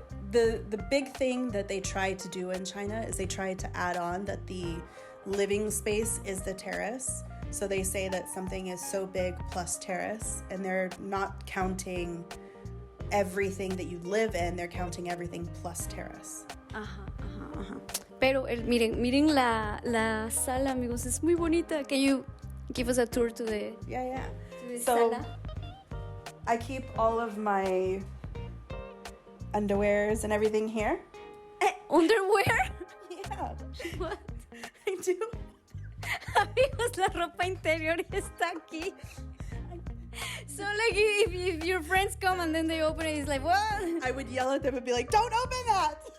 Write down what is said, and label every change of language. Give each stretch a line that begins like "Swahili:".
English: The big thing that they try to do in China is they try to add on that the living space is the terrace. So they say that something is so big plus terrace, and they're not counting everything that you live in, they're counting everything plus terrace. Ajá.
Spanish: Pero miren la sala, amigos, es muy bonita.
English: Can you give us a tour to the sala? I keep all of my underwears and everything here. Underwear? Yeah. What? I do.
Spanish: Amigos, la ropa interior está aquí.
English: So like if your friends come and then they open it, it's like, what? I would yell at them and be like, don't open that!